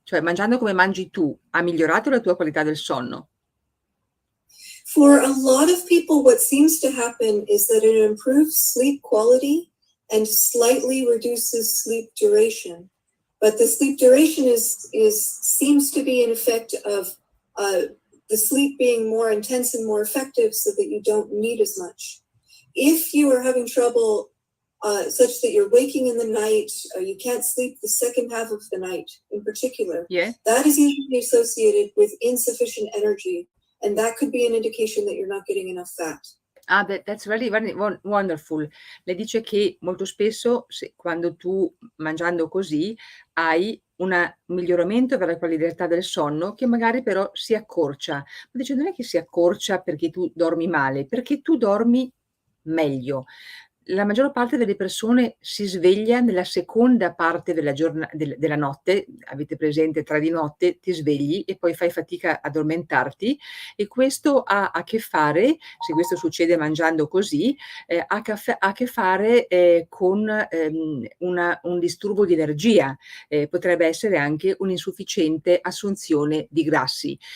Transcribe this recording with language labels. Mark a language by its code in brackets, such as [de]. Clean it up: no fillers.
[it] Cioè, mangiando come mangi tu, ha migliorato la tua qualità del sonno? [en] For a lot of people, what seems to happen is that it improves sleep quality and slightly reduces sleep duration. But the sleep duration seems to be an effect of the sleep being more intense and more effective so that you don't need as much. If you are having trouble such that you're waking in the night, or you can't sleep the second half of the night in particular, that is usually associated with insufficient energy, and that could be an indication that you're not getting enough fat. Ah, that's really very wonderful. [it] Lei dice che molto spesso quando tu mangiando così hai un miglioramento per la qualità del sonno che magari però si accorcia. Ma dice non è che si accorcia perché tu dormi male, perché tu dormi meglio. La maggior parte delle persone si sveglia nella seconda parte della notte, avete presente 3 di notte, ti svegli e poi fai fatica ad addormentarti e questo ha a che fare, se questo succede mangiando così, ha a che fare, con, un disturbo di energia, potrebbe essere anche un'insufficiente assunzione di grassi.